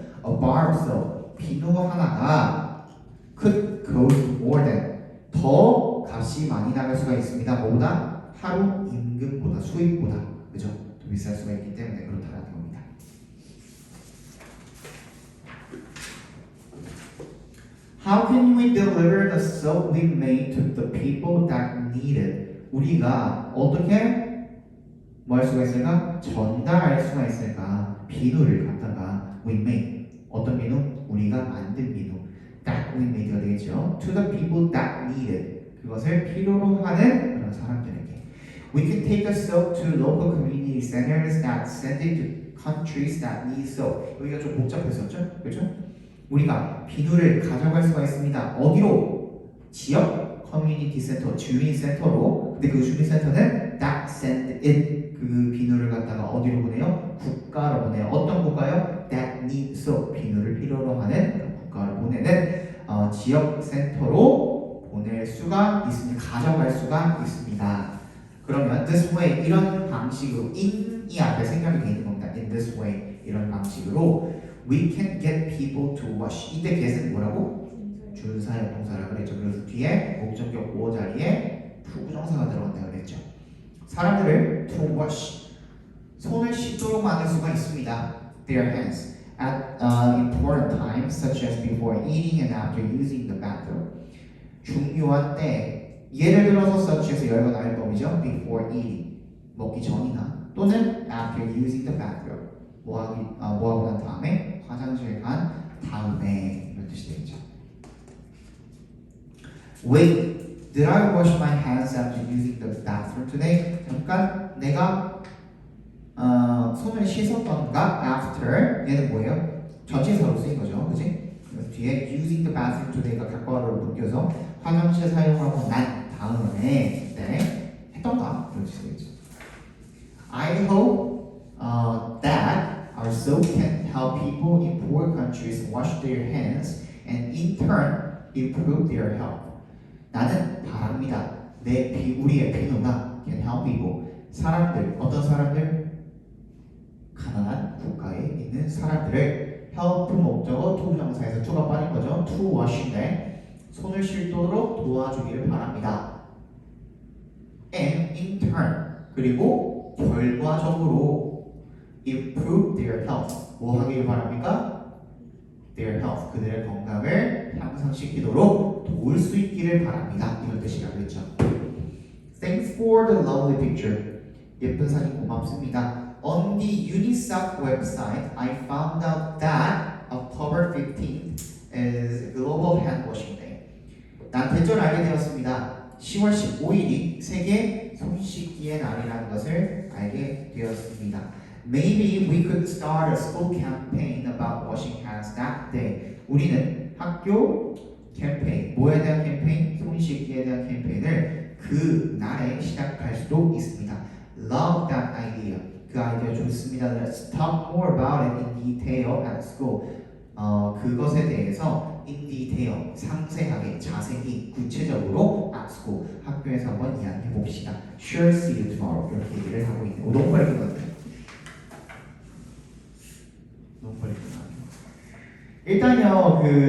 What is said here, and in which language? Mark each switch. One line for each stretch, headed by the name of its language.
English: A bar of soap,
Korean: 비누 하나가
English: could cost more than,
Korean: 더 값이 많이 나갈 수가 있습니다. 뭐보다? 하루 임금보다, 수익보다, 그죠? 더 비쌀 수가 있기 때문에 그렇다는 겁니다.
English: How can we deliver the soap we made to the people that need it?
Korean: 우리가 어떻게 뭐 할 수가 있을까? 전달할 수가 있을까? 비누를 갖다가 we made, 어떤 비누? 우리가 만든 비누. that we made가 되겠죠.
English: To the people that need it,
Korean: 그것을 필요로 하는 그런 사람들에게.
English: We can take the soap to local community centers that send it to countries that need soap.
Korean: 여기가 좀 복잡했었죠, 그렇죠? 우리가 비누를 가져갈 수가 있습니다. 어디로? 지역 커뮤니티 센터, 주민 센터로. 근데 그 주민 센터는 that send it, 그 비누를 갖다가 어디로 보내요? 국가로 보내요. 어떤 국가요? that need soap, 비누를 필요로 하는 국가로 보내는 지역 센터로 보낼 수가 있습니다. 가져갈 수가 있습니다. 그러면 this way, 이런 방식으로, in이 앞에 생략이 되어 있는 겁니다.
English: in this way,
Korean: 이런 방식으로
English: we can get people to wash.
Korean: 이때 get은 뭐라고? 준사역 동사라고 그랬죠. 그래서 뒤에 목적격 보호 자리에 부정사가 들어간다고 그랬죠. 사람들을 to wash, 손을 씻도록 만들 수가 있습니다.
English: their hands at important times such as before eating and after using the bathroom.
Korean: 중요한 때, 예를 들어서 such as 열과 나열법이죠. before eating, 먹기 전이나 또는 after using the bathroom, 뭐하고 난 다음에, 화장실 간 다음에, 이런 뜻이 되겠죠.
English: Wait, did I wash my hands after using the bathroom today?
Korean: 잠깐, 내가 손을 씻었던가? After, 얘는 뭐예요? 전치사로 쓰인 거죠, 그치? 뒤에 using the bathroom today가 객관어로 묶여서 화장실 사용하고 난 다음에 네, 했던가? 이런 뜻이 되겠죠.
English: I hope that our soap can help people in poor countries wash their hands and in turn improve their health.
Korean: 나는 바랍니다. 우리의 비누가 can help people, 사람들, 어떤 사람들? 가난한 국가에 있는 사람들을 help 목적어 to 부정사에서 to가 빠진 거죠. to wash인데 손을 씻도록 도와주기를 바랍니다. and in turn, 그리고 결과적으로 improve their health, 뭐 하기를 바랍니까? their health, 그들의 건강을 향상시키도록 도울 수 있기를 바랍니다. 이런 뜻이라고 했죠.
English: Thanks for the lovely picture.
Korean: 예쁜 사진 고맙습니다.
English: On the UNICEF website, I found out that October 15th is Global Hand Washing Day.
Korean: 난 대전 알게 되었습니다. 10월 15일이 세계 손씻기의 날이라는 것을 알게 되었습니다.
English: Maybe we could start a school campaign about washing hands that day.
Korean: 우리는 학교 캠페인, 뭐에 대한 캠페인? 손씻기에 대한 캠페인을 그 날에 시작할 수도 있습니다.
English: Love that idea.
Korean: 그 아이디어 좋습니다.
English: Let's talk more about it in detail at school.
Korean: 그것에 대해서 in detail, 상세하게, 자세히, 구체적으로 at school, 학교에서 한번 이야기해 봅시다.
English: Sure, see you tomorrow.
Korean: 이렇게 얘기를 하고 있네요. 너무 빨리 끝났네. 너무 빨리 끝났네. 일단요,